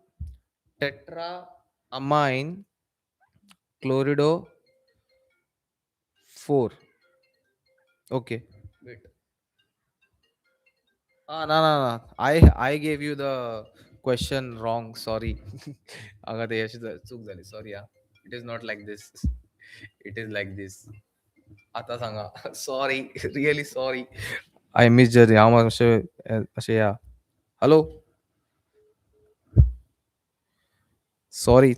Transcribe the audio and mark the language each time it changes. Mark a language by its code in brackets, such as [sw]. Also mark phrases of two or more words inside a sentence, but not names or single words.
[en] tetraamine chlorido 4 okay wait no. I gave you the question wrong. Sorry. [mr] अगं ते अशी चूक झाली. [en] Sorry It is not like this. It is like this. [mr] आता सांगा. [en] Sorry. Really sorry. I misjudged. [mr] असे या. [en] Hello. Sorry.